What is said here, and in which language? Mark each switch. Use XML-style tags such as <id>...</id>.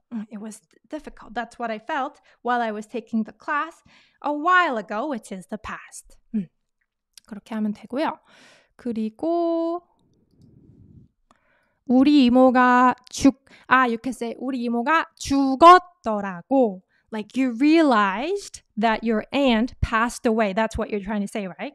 <en>It was difficult. That's what I felt while I was taking the class a while ago, which is the past.</en> <ko>그렇게 하면 되고요. 그리고 우리 이모가</ko> <en>you can say</en> <ko>우리 이모가 죽었더라고.</ko> <en>Like you realized that your aunt passed away. That's what you're trying to say, right?</en>